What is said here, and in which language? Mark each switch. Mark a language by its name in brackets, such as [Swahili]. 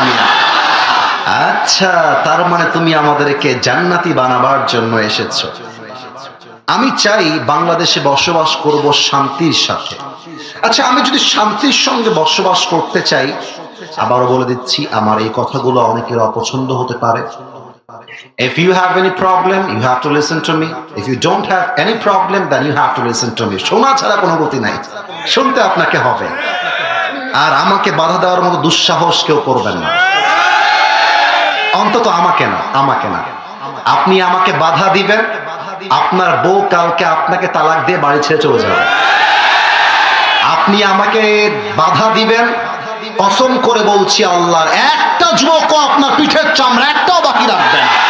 [Bangla] আমি আচ্ছা, তার মানে তুমি আমাদেরকে জান্নাতি বানাবার জন্য এসেছো। আমি চাই বাংলাদেশে বসবাস করব শান্তির সাথে। আচ্ছা, আমি যদি শান্তির সঙ্গে বসবাস করতে চাই, আবারও বলে দিচ্ছি আমার এই কথাগুলো অনেকের অপছন্দ হতে পারে। [English] If you have any problem, you have to listen to me. If you don't have any problem, then you have to listen to me. [Bangla] শোনা ছাড়া কোনো গতি নাই, শুনতে আপনাকে হবে। আর আমাকে বাধা দেওয়ার মতো দুঃসাহস কেউ করবেন না, অন্তত আমাকে না। আপনি আমাকে বাধা দিবেন, আপনার বউ কালকে আপনাকে তালাক দিয়ে বাড়ি ছেড়ে চলে যাবে। আপনি আমাকে বাধা দিবেন, কসম করে বলছি আল্লাহর, একটা যুবক আপনার পিঠের চামড়া একটাও বাকি রাখবেন।